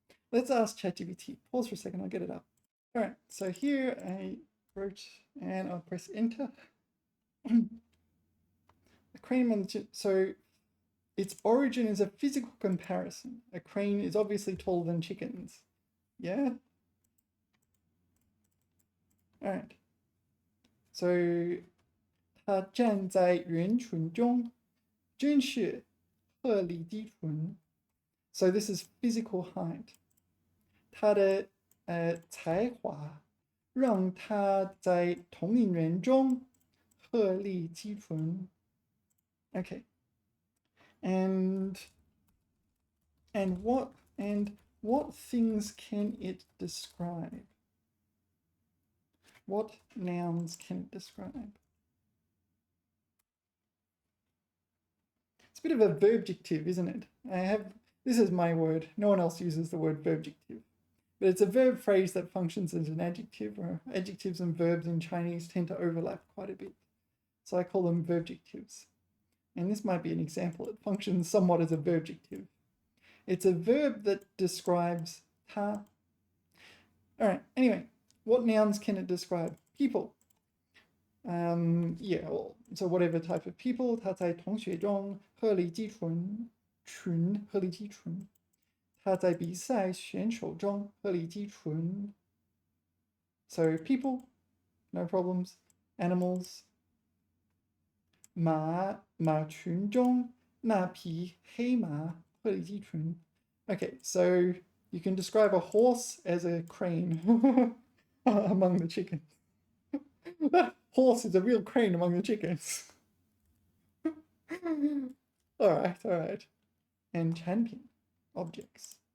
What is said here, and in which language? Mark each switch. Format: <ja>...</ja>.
<en>Let's ask ChatGPT. Pause for a second, I'll get it up. All right, so here I wrote, and I'll press enter. The cream on the, so its origin is a physical comparison. A crane is obviously taller than chickens. Yeah? Alright.</en> <zh>So, 它站在人群中，真是鹤立鸡群。</zh> <en>So this is physical height.</en> <zh>他的才华让他在同龄人中鹤立鸡群。</zh> <en>Okay. And what things can it describe? What nouns can it describe? It's a bit of a verbjective, isn't it? This is my word. No one else uses the word verbjective. But it's a verb phrase that functions as an adjective, or adjectives and verbs in Chinese tend to overlap quite a bit. So I call them verbjectives. And this might be an example. It functions somewhat as a verbjective. It's a verb that describes ta. All right, anyway, what nouns can it describe? People. Yeah, so whatever type of people,</en> <zh>他在同学中鹤立鸡群，鹤立鸡群。他在比赛选手中鹤立鸡群。</zh> <en>So people, no problems. Animals.</en> <zh>马群中那匹黑马鹤立鸡群。</zh> <en>Okay, so you can describe a horse as a crane among the chickens. That horse is a real crane among the chickens. All right. And 产品 objects.</en>